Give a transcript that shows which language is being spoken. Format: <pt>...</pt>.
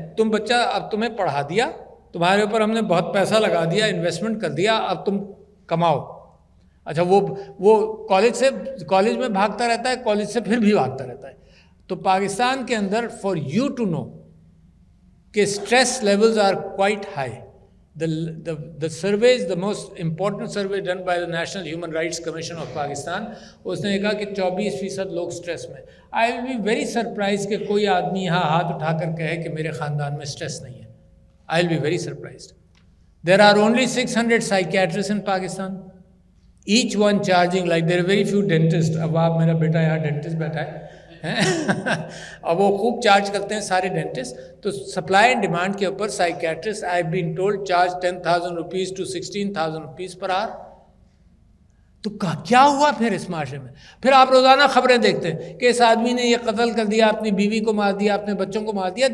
<ur>تم بچہ اب تمہیں پڑھا دیا, تمہارے اوپر ہم نے بہت پیسہ لگا دیا, انویسٹمنٹ کر دیا, اب تم کماؤ. اچھا وہ کالج میں بھاگتا رہتا ہے, کالج سے پھر بھی بھاگتا رہتا ہے. تو پاکستان کے اندر</ur> <en>For you to know کہ stress levels are quite high. The survey is the most important survey done by the National Human Rights Commission of Pakistan.</en> <ur>اس نے کہا کہ 24% لوگ سٹریس میں.</ur> <en>I will be very surprised</en> <ur>کہ کوئی آدمی یہاں ہاتھ اٹھا کر کہے کہ میرے خاندان میں سٹریس نہیں ہے.</ur> <en>I will be very surprised. There are only 600 psychiatrists in Pakistan. Each one charging like there are very few dentists.</en> <ur>اب آپ, میرا بیٹا یہاں ڈینٹسٹ بیٹھا ہے اب وہ خوب چارج کرتے ہیں سارے ڈینٹسٹ.</ur> <en>تو supply and demand</en> <ur>کے اوپر</ur> <en>Psychiatrist I have been told charge 10,000 rupees to 16,000 rupees per hour.</en> <ur>تو کیا ہوا پھر اس معاشرے میں؟ پھر آپ روزانہ خبریں دیکھتے ہیں کہ اس آدمی نے یہ قتل کر دیا, اپنی بیوی کو مار دیا, اپنے بچوں کو مار دیا.</ur>